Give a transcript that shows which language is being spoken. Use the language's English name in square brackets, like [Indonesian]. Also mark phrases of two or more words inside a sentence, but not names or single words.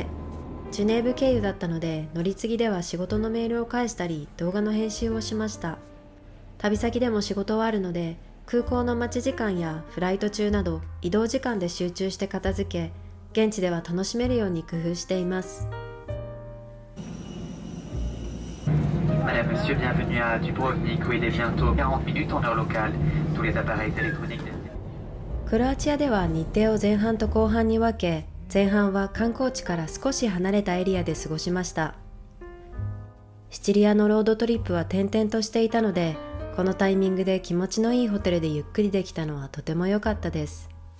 [Japanese] ジュネーブ経由だったので、乗り継ぎでは仕事のメールを返したり動画の編集をしました。旅先でも仕事はあるので、空港の待ち時間やフライト中など移動時間で集中して片付け、現地では楽しめるように工夫しています。 [French] Madame, Monsieur, bienvenue à Dubrovnik où il est bientôt 40 minutes en heure locale. Tous les appareils électroniques. [Japanese] クロアチアでは日程を前半と後半に分け、前半は観光地から少し離れたエリアで過ごしました。シチリアのロードトリップは転々としていたので、 このタイミングで気持ちのいいホテルでゆっくりできたのはとても良かったです。